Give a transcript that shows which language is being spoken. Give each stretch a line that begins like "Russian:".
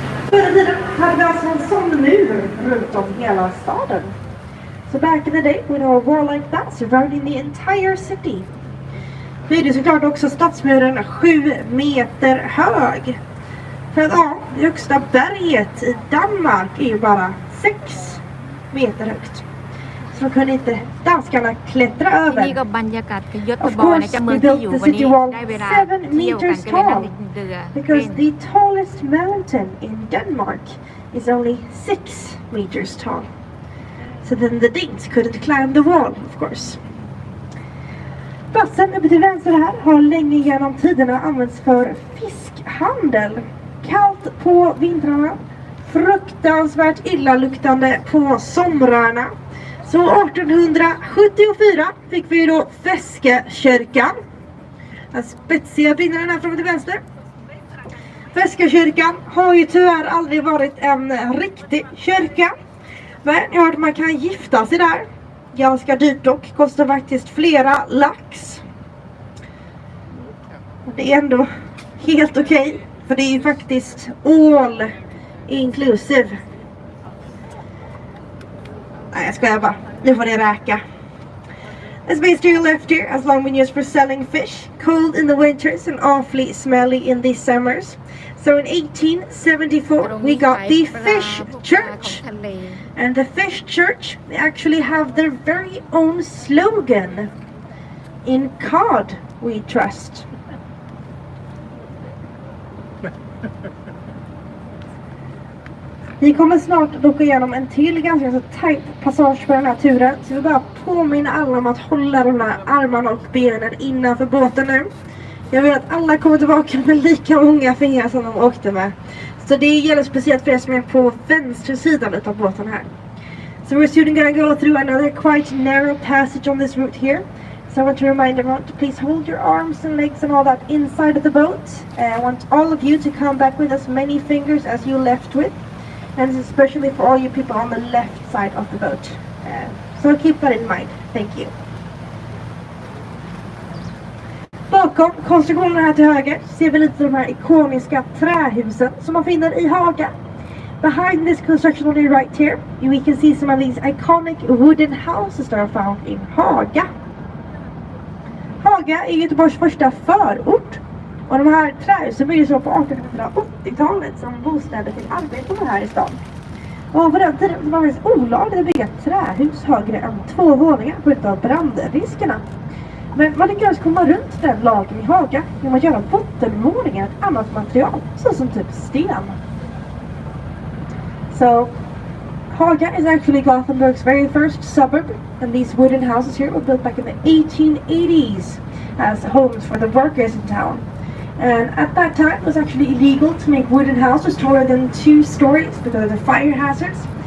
Swedish: Förr i tiden hade vi alltså en sån mur runt om hela staden.
English: So back in the day we had a wall like that surrounding the entire city.
Swedish: Nu är det såklart också stadsmuren 7 meter hög. För att det högsta berget i Danmark är ju bara 6 meter högt. Så de kunde inte danskarna klättra över.
English: Of course, we built the city wall 7 meters tall because the tallest mountain in Denmark is only 6 meters tall. So then the Danes couldn't climb the wall, of course.
Swedish: Platsen uppe till vänster här har länge genom tiderna använts för fiskhandel. Kallt på vintrarna, fruktansvärt illaluktande på somrarna. Så 1874 fick vi då Feskekyrkan. Den spetsiga byggnaden här framme till vänster. Feskekyrkan har ju tyvärr aldrig varit en riktig kyrka. Men jag hörde att man kan gifta sig där. Ganska dyrt dock. Kostar faktiskt flera lax. Det är ändå helt okej. För det är ju faktiskt all inclusive. Nej, jag skojar bara. Nu får det räka.
English: The space to your left here has long been used for selling fish, cold in the winters and awfully smelly in the summers. So in 1874 we got the fish church. And the fish church, they actually have their very own slogan. In cod we trust.
Swedish: Vi kommer snart åka igenom en till ganska så tajt passage på den här turen. Så vi bara påminner alla om att hålla de här armarna och benen innanför båten nu. Jag vill att alla kommer tillbaka med lika många fingrar som de åkte med. Så det gäller speciellt för er som är på vänster sidan av båten här.
English: So we're soon gonna go through another quite narrow passage on this route here. So I want to remind everyone to please hold your arms and legs and all that inside of the boat. I want all of you to come back with as many fingers as you left with. And especially for all you people on the left side of the boat. So keep that in mind. Thank you.
Swedish: Bakom konstruktionen här till höger ser vi lite de här ikoniska trähusen som man finner i Haga.
English: Behind this construction on the right here, we can see some of these iconic wooden houses that are found in Haga.
Swedish: Haga är Göteborgs första förort. Och de här trähusen byggdes på 1880-talet som bostäder till arbetare här i stan. Och på den tiden var det olagligt att bygga trähus högre än 2 våningar på grund av brandriskerna. Men man lyckades komma runt den lagen i Haga genom att göra bottenvåningar ett annat material, såsom typ sten.
English: So, Haga is actually Gothenburg's very first suburb, and these wooden houses here were built back in the 1880s as homes for the workers in town. And at that time it was actually illegal to make wooden houses taller than 2 stories because of the fire hazards.